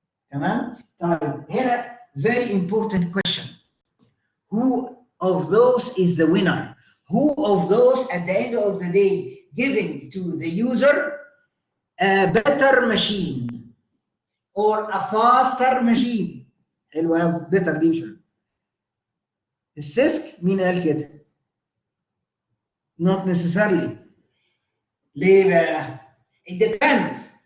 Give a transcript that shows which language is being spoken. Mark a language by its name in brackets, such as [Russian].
[Arabic] تمام؟ طيب هنا [English] very important question. Who of those is the winner? Who of those at the end of the day giving to the user a better machine or a faster machine? [Arabic] حلو قوي، better دي مش السيسك. مين قال كده؟ [English] Not necessarily. [Arabic] ليه بقى؟ [English] It depends.